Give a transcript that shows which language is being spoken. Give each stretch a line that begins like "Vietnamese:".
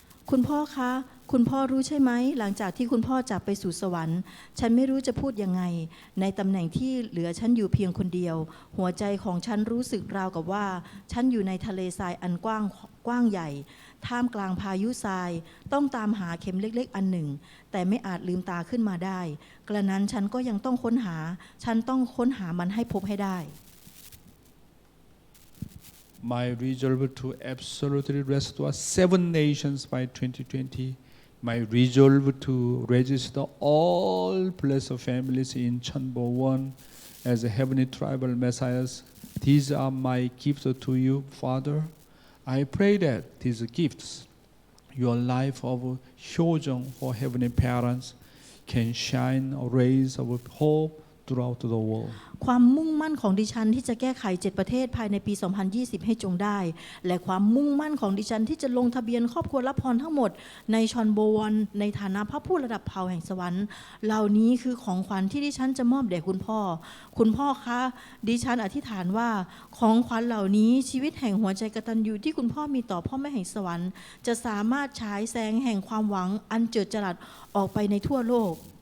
Thai: คุณพ่อคะ คุณพ่อรู้ใช่ไหมหลังจากที่คุณพ่อจากไปสู่สวรรค์ฉันไม่รู้จะพูดยังไงในตำแหน่งที่เหลือฉันอยู่เพียงคนเดียวหัวใจของฉันรู้สึกราวกับว่าฉันอยู่ในทะเลทรายอันกว้างใหญ่ท่ามกลางพายุทรายต้องตามหาเข็มเล็กๆอันหนึ่งแต่ไม่อาจลืมตาขึ้นมาได้กระนั้นฉันก็ยังต้องค้นหาฉันต้องค้นหามันให้พบให้ได้
English: My resolve to absolutely restore 7 nations by 2020. My resolve to register all blessed families in Chanbo 1 as heavenly tribal messiahs. These are my gifts to you, Father. I pray that these gifts, your life of Hyojong for heavenly parents, can shine rays of hope throughout the world.
Thai: ความมุ่งมั่นของดิฉันที่จะแก้ไข7 ประเทศภายในปี 2020 ให้จงได้และความมุ่งมั่นของดิฉันที่จะลงทะเบียนครอบครัวรับพรทั้งหมดในชอนโบวันในฐานะพระผู้ระดับเผ่าแห่งสวรรค์เหล่านี้คือของขวัญที่ดิฉันจะมอบแด่คุณพ่อคุณพ่อคะดิฉันอธิษฐานว่าของขวัญเหล่านี้ชีวิตแห่งหัวใจกตัญญูที่คุณพ่อมีต่อพ่อแม่แห่งสวรรค์จะสามารถฉายแสงแห่งความหวังอันเจิดจรัสออกไปในทั่วโลก